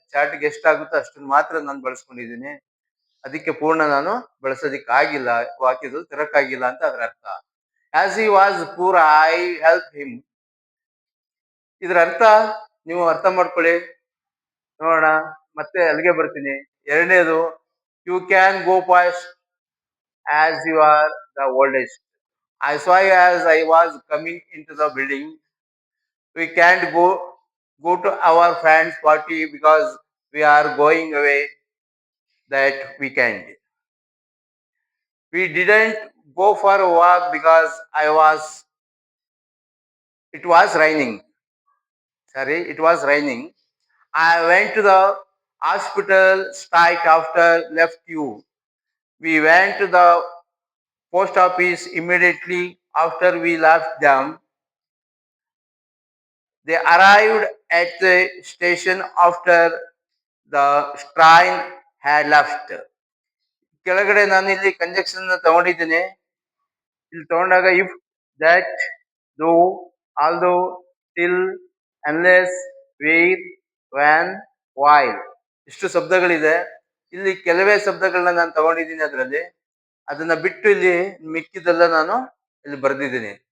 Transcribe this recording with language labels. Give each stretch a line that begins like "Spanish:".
Kannada: ಚಾರ್ಟ್ಗೆ ಎಷ್ಟಾಗುತ್ತೋ ಅಷ್ಟನ್ನು ಮಾತ್ರ ನಾನು ಬಳಸ್ಕೊಂಡಿದ್ದೀನಿ. ಅದಕ್ಕೆ ಪೂರ್ಣ ನಾನು ಬಳಸೋದಿಕ್ಕಾಗಿಲ್ಲ, ವಾಕ್ಯದಲ್ಲಿ ತರಕ್ಕಾಗಿಲ್ಲ ಅಂತ ಅದರ ಅರ್ಥ.
English: As he was poor I help him.
Kannada: ಇದರ ಅರ್ಥ ನೀವು ಅರ್ಥ ಮಾಡ್ಕೊಳ್ಳಿ ನೋಡೋಣ. ಮತ್ತೆ ಅಲ್ಲಿಗೆ ಬರ್ತೀನಿ. ಎರಡನೇದು,
English: You can go fast as you are the oldest. I saw you as I was coming into the building. We can't go to our friend's party because we are going away that weekend. We didn't go for a walk because it was raining. It was raining. I went to the hospital straight after left you. We went to the post office immediately after we left them. They arrived at the station after the train had left.
Kannada: ಕೆಳಗಡೆ ನಾನು ಇಲ್ಲಿ conjunction ತಗೊಂಡಿದ್ದೀನಿ. ಇಲ್ಲಿ ತಗೊಂಡಾಗ if, that, ದೋ, although, till, unless, wear, van, while ಇಷ್ಟು ಶಬ್ದಗಳಿದೆ. ಇಲ್ಲಿ ಕೆಲವೇ ಶಬ್ದಗಳನ್ನ ನಾನು ತಗೊಂಡಿದ್ದೀನಿ ಅದರಲ್ಲಿ. ಅದನ್ನ ಬಿಟ್ಟು ಇಲ್ಲಿ ಮಿಕ್ಕಿದೆಲ್ಲ ನಾನು ಇಲ್ಲಿ ಬರ್ದಿದ್ದೀನಿ.